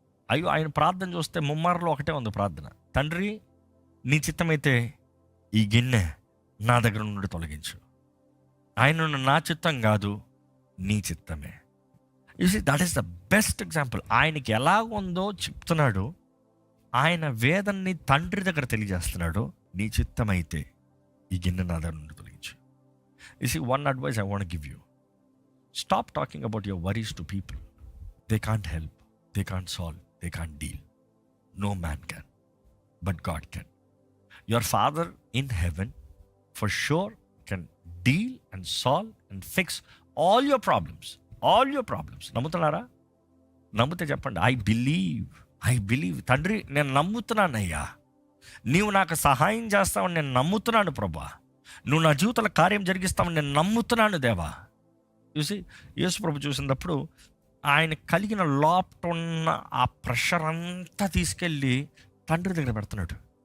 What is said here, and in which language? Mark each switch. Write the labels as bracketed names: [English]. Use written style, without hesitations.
[Telugu] అయ్యో, ఆయన ప్రార్థన చూస్తే ముమ్మారులో ఒకటే ఉంది ప్రార్థన. తండ్రి, నీ చిత్తమైతే ఈ గిన్నె నా దగ్గర నుండి తొలగించు. ఆయన నా చిత్తం కాదు, నీ చిత్తమే. [English] You see, that is the best example. [Telugu] ఆయనకి ఎలా ఉందో చెప్తున్నాడు. ఆయన వేదన్ని తండ్రి దగ్గర తెలియజేస్తున్నాడు. నీ చిత్తమైతే ఈ గిన్నె నా దగ్గర నుండి తొలగించు. [English] You see, one advice I want to give you. Stop talking about your worries to people. They can't help, they can't solve, they can't deal. No man can, but God can. Your Father in heaven for sure can deal and solve and fix all your problems. All your problems. [Telugu] నమ్ముతున్నారా? నమ్మితే చెప్పండి, [English] I believe. [Telugu] తండ్రి, నేను నమ్ముతున్నానయ్యా, నీవు నాకు సహాయం చేస్తావని నేను నమ్ముతున్నాను ప్రభా. నువ్వు నా జీవితంలో కార్యం జరిగిస్తావని నేను నమ్ముతున్నాను దేవా. చూసి యేసు ప్రభు చూసినప్పుడు ఆయన కలిగిన లోపట ఉన్న ఆ ప్రెషర్ అంతా తీసుకెళ్ళి తండ్రి దగ్గర పెడుతున్నాడు.